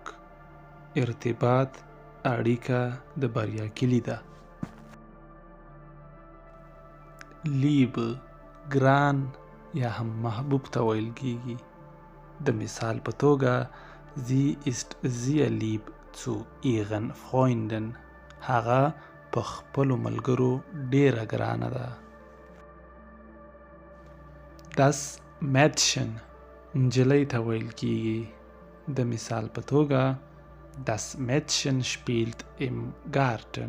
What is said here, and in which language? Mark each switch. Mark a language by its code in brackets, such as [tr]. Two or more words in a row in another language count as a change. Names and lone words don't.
[ps] ارتباط اړیکه د بریا کلي ده. Liebe ګران یا هم محبوب ته ویل کیږي. د مثال په توګه [de] sie ist sehr lieb zu ihren Freunden. [ps] هغه په خپلو ملګرو ډیره ګرانه ده. [de] das Mädchen [ps] نجلۍ ته ویل کیږي. د مثال په توګه [de] Das Mädchen spielt im Garten.